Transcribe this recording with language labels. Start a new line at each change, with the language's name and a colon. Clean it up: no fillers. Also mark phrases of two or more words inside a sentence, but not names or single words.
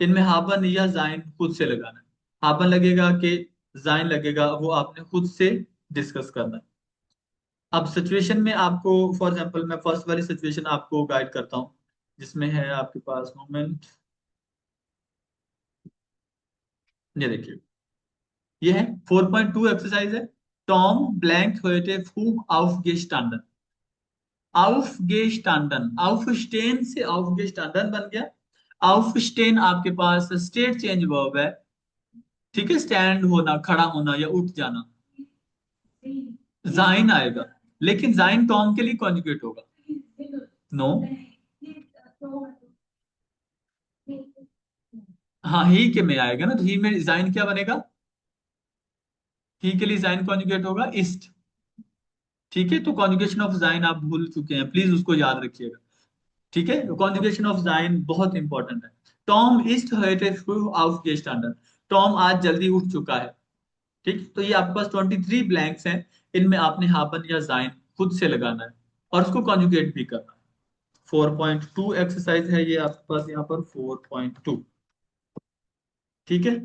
Hindi: इनमें हाबन या जाइन खुद से लगाना है। हाबन लगेगा कि जाइन लगेगा, वो आपने खुद से डिस्कस करना है। अब सिचुएशन में आपको,
English: for example
Hindi: मैं फर्स्ट वाली सिचुएशन आपको गाइड करता हूँ, जिसमें है आपके पास मोमेंट। ये देखिए, ये है 4.2 एक्सरसाइज है। टॉम ब्लैंक
German: heute früh aufgestanden।
Hindi: aufgestanden, aufstehen से aufgestanden बन गया। aufstehen आपके पास स्टेट चेंज वर्ब है। ठीक है, स्टैंड होना, खड़ा होना या उठ जाना। जाइन आएगा, लेकिन जाइन टॉम के लिए कॉन्जुगेट होगा। नो। हाँ, ही के में आएगा ना, तो ही में जाइन क्या बनेगा? ही के लिए जाइन कॉन्जुगेट होगा इस्ट। ठीक है, तो
English: conjugation of
Hindi: जाइन आप भूल चुके हैं, प्लीज उसको याद रखिएगा। ठीक है,
English: conjugation of
Hindi: जाइन बहुत इंपॉर्टेंट है।
German: Tom ist heute früh aufgestanden.
Hindi: टॉम आज जल्दी उठ चुका है। ठीक, तो ये आपके पास 23 ब्लैंक्स हैं। इनमें आपने हाबन या जाइन खुद से लगाना है और उसको कॉन्जुगेट भी करना है। 4.2 एक्सरसाइज है ये आपके पास यहाँ पर 4.2। ठीक है।